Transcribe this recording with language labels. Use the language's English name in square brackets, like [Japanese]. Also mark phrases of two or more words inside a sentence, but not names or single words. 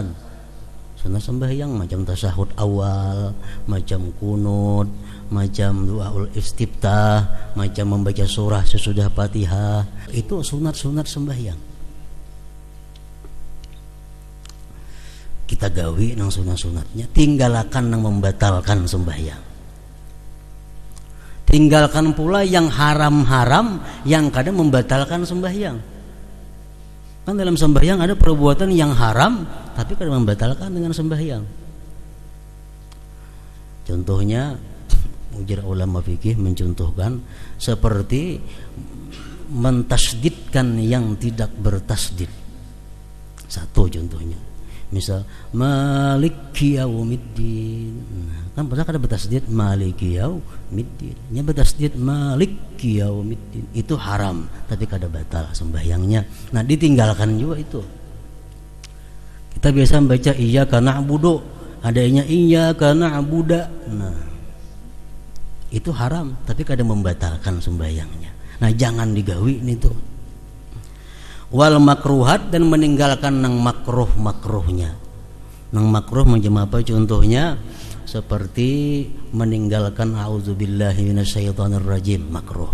[Banjar] Sunat sembahyang macam tasyahud awal, macam kunut, macam doaul istiftah, macam membaca surah sesudah Fatihah. Itu sunat-sunat sembahyang. Kita gawi nang sunat-sunatnya, tinggalkan nang membatalkan sembahyang. Tinggalkan pula yang haram-haram yang kadang membatalkan sembahyang. Kan dalam sembahyang ada perbuatan yang haram tapi kadang membatalkan dengan sembahyang. Contohnya ujar ulama fikih mencontohkan seperti mentasdidkan yang tidak bertasdid. Satu contohnya. [Arabic] Misal مالك يوم الدين. [Banjar] Kan pernah ada bertasdid [Arabic] مالك يوم الدين. [Banjar] Nya bertasdid [Arabic] مالك يوم الدين. [Banjar] Itu haram, tapi kada batal sembahyangnya. Nah, ditinggalkan juga itu. Kita biasa membaca [Arabic] إياك نعبد, [Banjar] adanya [Arabic] إياك نعبد. [Banjar] Nah, itu haram, tapi kada membatalkan sembahyangnya. Nah, jangan digawi itu. [Arabic] والمكروهات, [Banjar] dan meninggalkan nang makruh-makruhnya. Nang makruh macam apa contohnya? Seperti meninggalkan [Arabic] أعوذ بالله من الشيطان الرجيم, [Banjar] makruh.